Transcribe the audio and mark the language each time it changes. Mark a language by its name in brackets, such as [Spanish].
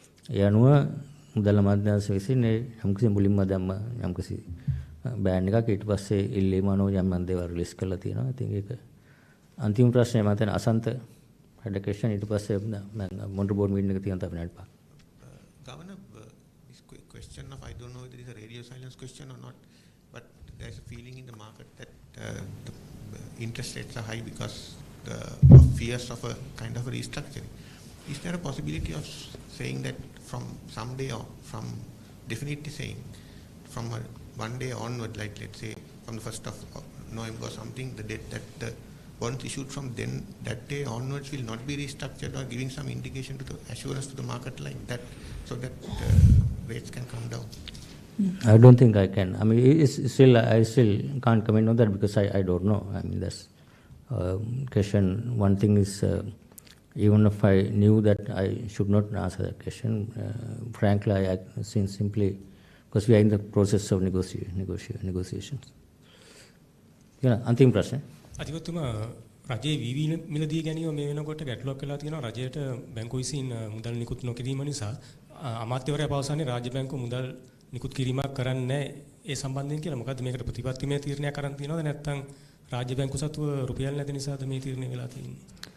[Sinhala] ඒ අනුව මුදල් අමාත්‍යාංශ විසින් යම්කිසි මුලින්ම දැම්ම යම්කිසි බෑන් එකක් ඊට පස්සේ ඉල්ලීම අනුව යම් දේවල් රිලීස් කරලා තියෙනවා. ඉතින් ඒක අන්තිම ප්‍රශ්නේ මම හිතන්නේ අසන්ත [English] had a question [Sinhala] ඊට පස්සේ මම මොනිටර් බෝඩ් මීටින් එක තියන තමයි නඩ Park. [English] Governor, this question of I don't know whether it is a radio silence question or not, but there's a feeling in the market that the interest rates are high because of fears of a kind of a restructuring. Is there a possibility of saying that from someday or from definitely saying from one day onward, like let's say from the 1st of November or something, the date that the bonds issued from then that day onwards will not be restructured, or giving some indication to the assurance to the market like that, so that rates can come down? I don't think I can. I mean, I still can't comment on that because I don't know. I mean, that's question. One thing is, even if I knew that, I should not answer that question. Frankly, I simply because we are in the process of negotiations. [Sinhala] අන්තිම ප්‍රශ්නේ. අධිපතිතුමා රජයේ විවි මිලදී ගැනීම මේ වෙනකොට ගැටලුවක් වෙලා තියෙනවා. රජයට බැංකුව විසින් මුදල් නිකුත් නොකිරීම නිසා අමාත්‍යවරයා පවසන්නේ රාජ්‍ය බැංකුව මුදල් නිකුත් කිරීමක් කරන්නේ නැහැ. ඒ සම්බන්ධයෙන් කියලා මොකද්ද මේකට ප්‍රතිපත්තිමය තීරණයක් අරන් තියෙනවද නැත්නම් රාජ්‍ය බැංකුව සතුව රුපියල් නැති නිසාද මේ තීරණය වෙලා තියෙන්නේ?